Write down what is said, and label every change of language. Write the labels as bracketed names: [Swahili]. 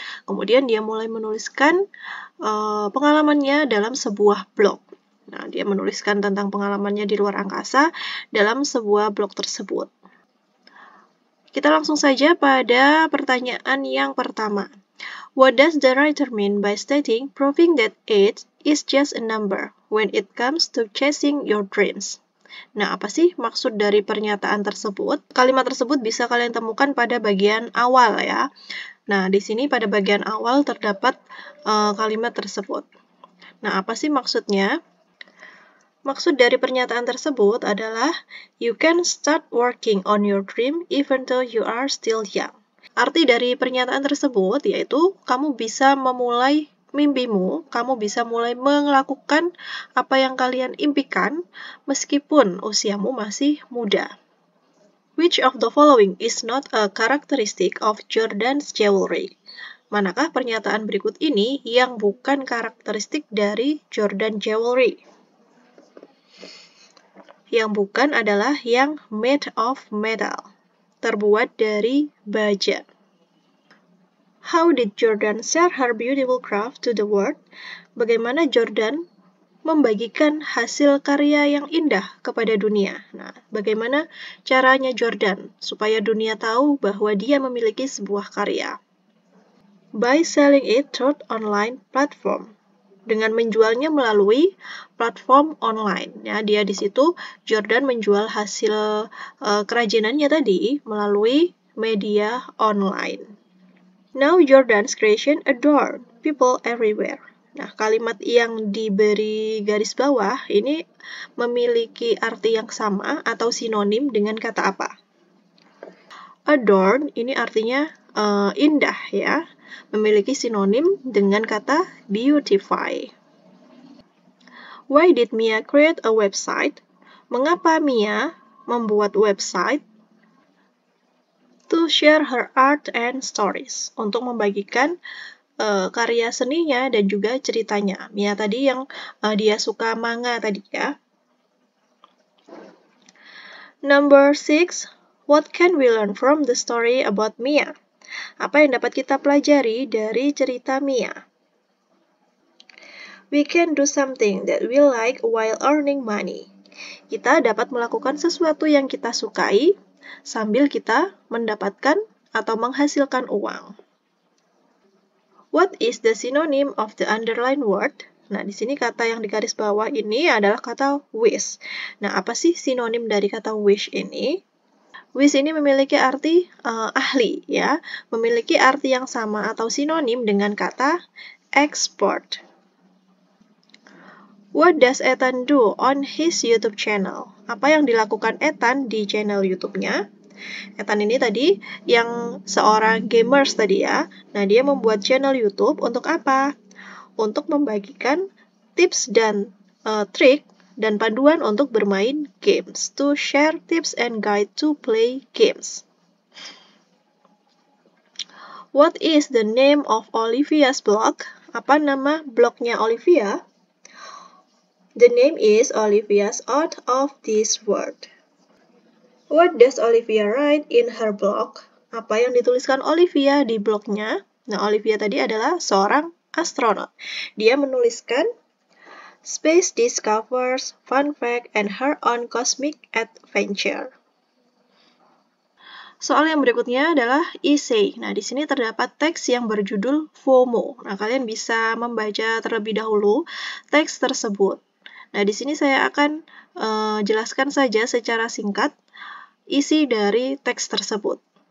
[Indonesian] Kemudian dia mulai menuliskan pengalamannya dalam sebuah blog. Nah, dia menuliskan tentang pengalamannya di luar angkasa dalam sebuah blog tersebut. Kita langsung saja pada pertanyaan yang pertama. [English] What does the writer mean by stating proving that age is just a number when it comes to chasing your dreams? [Indonesian] Nah, apa sih maksud dari pernyataan tersebut? Kalimat tersebut bisa kalian temukan pada bagian awal ya. Nah, di sini pada bagian awal terdapat kalimat tersebut. Nah, apa sih maksudnya? Maksud dari pernyataan tersebut adalah [English] you can start working on your dream even though you are still young. [Indonesian] Arti dari pernyataan tersebut yaitu kamu bisa memulai mimpimu, kamu bisa mulai melakukan apa yang kalian impikan meskipun usiamu masih muda. [English] Which of the following is not a characteristic of Jordan's jewelry? [Indonesian] Manakah pernyataan berikut ini yang bukan karakteristik dari Jordan Jewelry? Yang bukan adalah yang [English] made of metal, [Indonesian] terbuat dari baja. [English] How did Jordan share her beautiful craft to the world? [Indonesian] Bagaimana Jordan membagikan hasil karya yang indah kepada dunia? Nah, bagaimana caranya Jordan supaya dunia tahu bahwa dia memiliki sebuah karya? [English] By selling it through online platform. [Indonesian] Dengan menjualnya melalui platform online. Ya, dia di situ Jordan menjual hasil kerajinannya tadi melalui media online. [English] Now Jordan's creation adore people everywhere. [Indonesian] Nah, kalimat yang diberi garis bawah ini memiliki arti yang sama atau sinonim dengan kata apa? Adorn ini artinya indah ya, memiliki sinonim dengan kata beautify. [English] Why did Mia create a website? [Indonesian] Mengapa Mia membuat website? [English] To share her art and stories, [Indonesian] untuk membagikan karya seninya dan juga ceritanya. Mia tadi yang dia suka manga tadi ya. [English] Number 6. What can we learn from the story about Mia? [Indonesian] Apa yang dapat kita pelajari dari cerita Mia? [English] We can do something that we like while earning money. [Indonesian] Kita dapat melakukan sesuatu yang kita sukai sambil kita mendapatkan atau menghasilkan uang. [English] What is the synonym of the underlined word? [Indonesian] Nah, di sini kata yang di garis bawah ini adalah kata wish. Nah, apa sih sinonim dari kata wish ini? Wish ini memiliki arti ahli, ya, memiliki arti yang sama atau sinonim dengan kata export. [English] What does Ethan do on his YouTube channel? [Indonesian] Apa yang dilakukan Ethan di channel YouTube-nya? Ethan ini tadi yang seorang gamers tadi ya. Nah, dia membuat channel YouTube untuk apa? Untuk membagikan tips dan trik dan panduan untuk bermain games, [English] to share tips and guide to play games. What is the name of Olivia's blog? [Indonesian] Apa nama blognya Olivia? [English] The name is Olivia's Out of This World. What does Olivia write in her blog? [Indonesian] Apa yang dituliskan Olivia di blognya? Nah, Olivia tadi adalah seorang astronot. Dia menuliskan [English] space discovers, fun fact, and her own cosmic adventure. [Indonesian] Soal yang berikutnya adalah essay. Nah, di sini terdapat teks yang berjudul FOMO. Nah, kalian bisa membaca terlebih dahulu teks tersebut. Nah, di sini saya akan jelaskan saja secara singkat isi dari teks tersebut.